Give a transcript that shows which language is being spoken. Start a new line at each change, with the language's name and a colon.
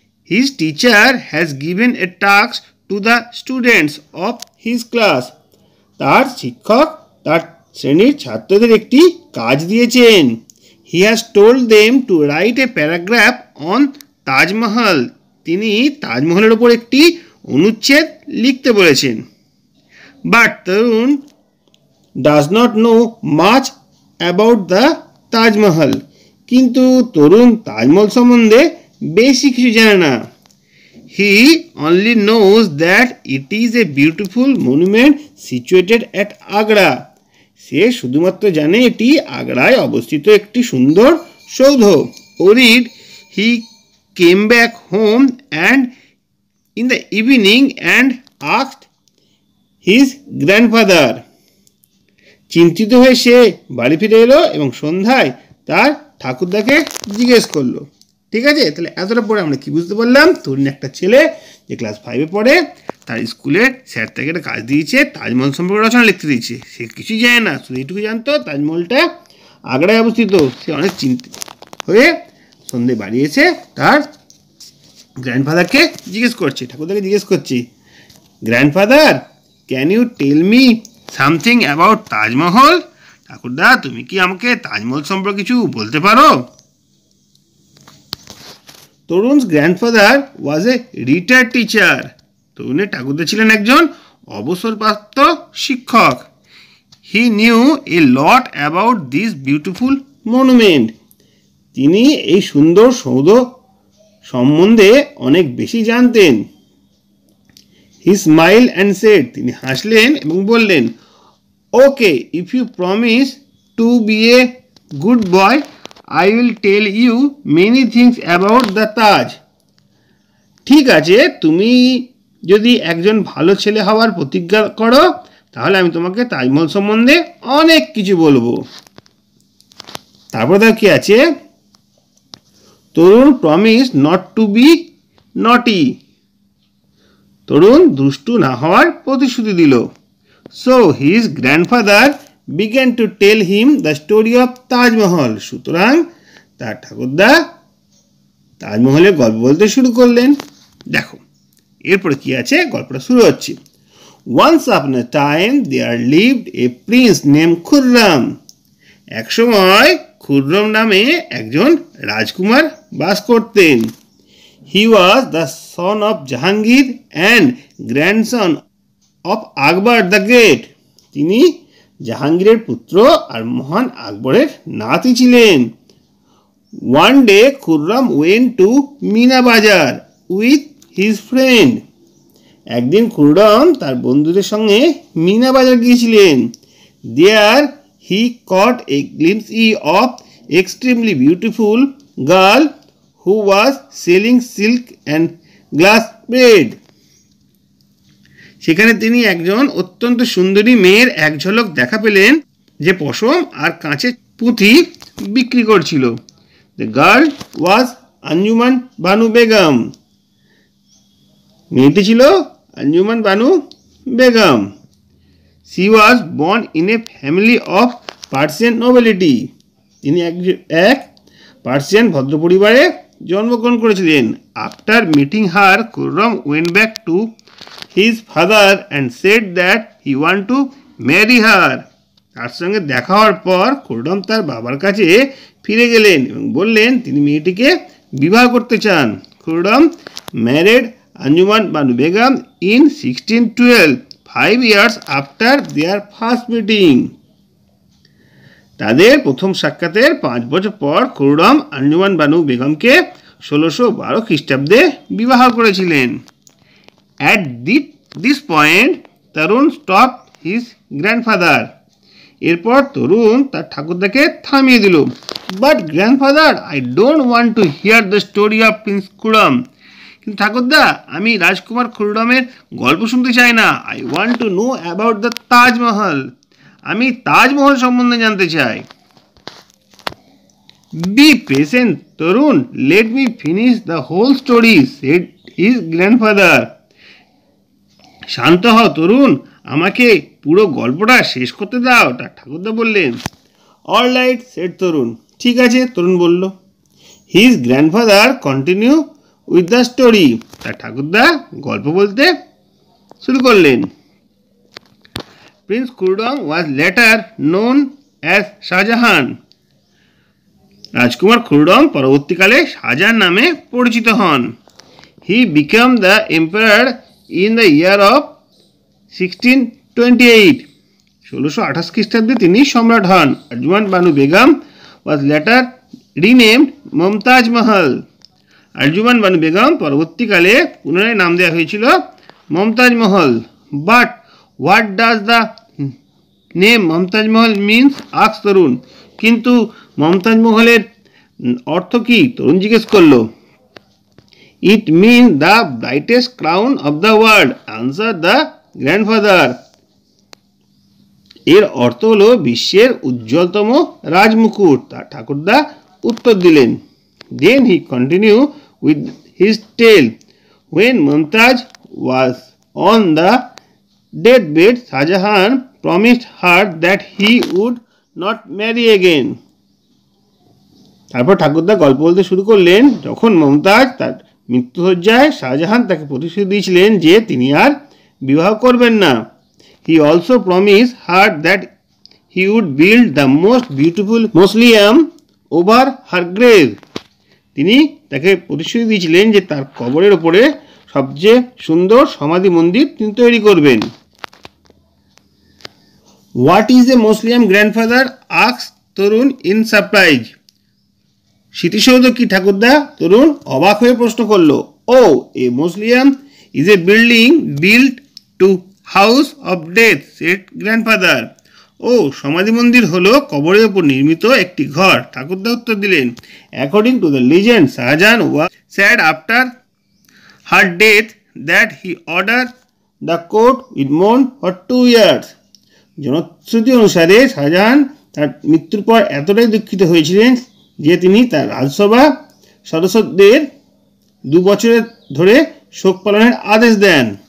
English: His teacher has given a task to the students of his class.
Bangla: তার শিক্ষক তার শ্রেণীর ছাত্রদের একটি কাজ দিয়েছেন।
English: He has told them to write a paragraph on Taj Mahal.
Bangla: তিনি তাজমহলের ওপর একটি অনুচ্ছেদ লিখতে বলেছেন।
English: But Tarun does not know much about the Taj Mahal.
Bangla: কিন্তু তরুণ তাজমহল সম্বন্ধে বেশি কিছু জানে না।
English: He only knows that it is a beautiful monument situated at Agra.
Bangla: সে শুধুমাত্র জানে এটি আগ্রায় অবস্থিত একটি সুন্দর সৌধ।
English: Worried, he came back home and in the evening and asked his grandfather.
Bangla: চিন্তিত হয়ে সে বাড়ি ফিরে এলো এবং সন্ধ্যায় তার ঠাকুরদাকে জিজ্ঞেস করলো। ঠিক আছে, তাহলে এতটা পরে আমরা কি বুঝতে পারলাম? তরুণ একটা ছেলে যে ক্লাস 5-এ পড়ে, তার স্কুলের স্যার তাকে একটা কাজ দিয়েছে, তাজমহল সম্পর্কে রচনা লিখতে দিয়েছে। সে কিছুই জানে না, শুধু এইটুকু জানতো তাজমহলটা আগ্রায় অবস্থিত। সে অনেক চিন্তিত হয়ে সন্ধে বাড়ি এসে তার গ্র্যান্ডফাদারকে জিজ্ঞেস করছে, ঠাকুরদাকে জিজ্ঞেস করছে,
English: Grandfather, can you tell me something about Taj Mahal?
Bangla: ঠাকুরদা, তুমি কি আমাকে তাজমহল সম্পর্কে কিছু বলতে পারো?
English: Tarun's grandfather was a retired teacher.
Bangla: তরুণের ঠাকুরদা ছিলেন একজন অবসরপ্রাপ্ত শিক্ষক।
English: He knew a lot about this beautiful monument.
Bangla: তিনি এই সুন্দর সৌধ সম্বন্ধে অনেক বেশি জানতেন।
English: He smiled and said,
Bangla: তিনি হাসলেন এবং বললেন,
English: Okay, if you promise to be a good boy, I will tell you many things about the Taj.
Bangla: ঠিক আছে, তুমি যদি একজন ভালো ছেলে হওয়ার প্রতিজ্ঞা করো, তাহলে আমি তোমাকে তাজমহল সম্বন্ধে অনেক কিছু বলবো। তারপর দেখো কি আছে,
English: Tarun promise not to be naughty.
Bangla: তরুণ দুষ্টু না হওয়ার প্রতিশ্রুতি দিল।
English: So his grandfather began to tell him the story of Taj Mahal.
Bangla: সুতরাং তার ঠাকুরদা তাজমহলের গল্প বলতে শুরু করলেন। দেখো, এরপরে কি আছে, গল্পটা শুরু হচ্ছে।
English: Once upon a time there lived a prince named Khurram.
Bangla: এক সময় খুররম নামে একজন রাজকুমার বাস করতেন।
English: He was the son of Jahangir and grandson of Akbar the Great.
Bangla: তিনি জাহাঙ্গীরের পুত্র আর মহান আকবরের নাতি ছিলেন।
English: One day Khurram went to Meena Bazar with his friend.
Bangla: একদিন খুররম তার বন্ধুদের সঙ্গে মিনা বাজার গিয়েছিলেন।
English: There he caught a glimpse of extremely beautiful girl who was selling silk and glass bead.
Bangla: সেখানে তিনি একজন অত্যন্ত সুন্দরী মেয়ের এক ঝলক দেখা পেলেন যে পশম আর কাঁচের পুঁথি বিক্রি করছিল।
English: The girl was Anjuman Banu Begum.
Bangla: মেয়েটি ছিল Anjuman Banu Begum.
English: She was born in a family of Persian nobility.
Bangla: তিনি এক পার্সিয়ান ভদ্র পরিবারে জন্মগ্রহণ করেছিলেন।
English: After meeting her, Khurram went back to his father and said that he want to marry her.
Bangla: তার সঙ্গে দেখা হওয়ার পর খুররম তার বাবার কাছে ফিরে গেলেন এবং বললেন তিনি মেয়েটিকে বিবাহ করতে চান।
English: Khurram married Anjuman Banu Begum in 1612, 5 years after their first meeting.
Bangla: তাদের প্রথম সাক্ষাতের 5 বছর পর খুররম আঞ্জুমান বানু বেগমকে 1612 খ্রিস্টাব্দে বিবাহ করেছিলেন।
English: At this point, Tarun stopped his grandfather.
Bangla: এরপর তরুণ তার ঠাকুরদাকে থামিয়ে দিল।
English: But grandfather, I don't want to hear the story of Prince Khurram.
Bangla: কিন্তু ঠাকুরদা, আমি রাজকুমার খুররমের গল্প শুনতে চাই না।
English: I want to know about the Taj Mahal.
Bangla: আমি তাজমহল সম্বন্ধে জানতে চাই।
English: Be patient, Tarun. Let me finish the whole story, said his grandfather.
Bangla: শান্ত হও তরুণ, আমাকে পুরো গল্পটা শেষ করতে দাও, তার ঠাকুরদা বললেন।
English: All right, said Tarun.
Bangla: ঠিক আছে, তরুণ বলল।
English: His grandfather continued with the story.
Bangla: তার ঠাকুরদা গল্প বলতে শুরু করলেন।
English: Prince Khurram was later known as Shah Jahan.
Bangla: রাজকুমার খুররম পরবর্তীকালে শাহজাহান নামে পরিচিত হন।
English: He became the emperor in the year of 1628.
Bangla: 1628 খ্রিস্টাব্দে তিনি সম্রাট হন।
English: Anjuman Banu Begum was later renamed Mumtaz Mahal.
Bangla: Anjuman Banu Begum পরবর্তীকালে পুনরায় নাম দেওয়া হয়েছিল Mumtaz Mahal.
English: But what does the name Mumtaz Mahal means? asked Tarun.
Bangla: কিন্তু মমতাজ মহলের অর্থ কি? তরুণ জিজ্ঞেস করলো।
English: It means the brightest crown of the world, answered the grandfather.
Bangla: এর অর্থ হলো বিশ্বের উজ্জ্বলতম রাজমুকুট, তার ঠাকুরদা উত্তর দিলেন।
English: Then he continued with his tale. When Mumtaz was on the deathbed, Shahjahan promised her that he would not marry again.
Bangla: তারপর ঠাকুরদা গল্প বলতে শুরু করলেন। যখন মমতাজ তার মৃত্যুশয্যায়, শাহজাহান তাকে প্রতিশ্রুতি দিয়েছিলেন যে তিনি আর বিবাহ করবেন না।
English: He also promised her that he would build the most beautiful mausoleum over her grave.
Bangla: তিনি তাকে প্রতিশ্রুতি দিয়েছিলেন যে তার কবরের উপরে সবচেয়ে সুন্দর সমাধি মন্দির তিনি তৈরি করবেন।
English: What is a mausoleum, grandfather? asked Tarun in surprise.
Bangla: স্মৃতিসৌধ কি ঠাকুরদা? তরুণ অবাক হয়ে প্রশ্ন করল।
English: Oh, a mausoleum is a building built to house of death, said grandfather.
Bangla: ও, সমাধি মন্দির হলো কবরের উপর নির্মিত একটি ঘর, ঠাকুরদা উত্তর দিলেন।
English: According to the legend, Shahjahan was said after her death that he ordered the court with mourn for 2 years.
Bangla: জনশ্রুতি অনুসারে শাহজাহান তার মৃত্যুর পর এতটাই দুঃখিত হয়েছিলেন যে তিনি তার রাজসভা সদস্যদের 2 বছর ধরে শোক পালনের আদেশ দেন।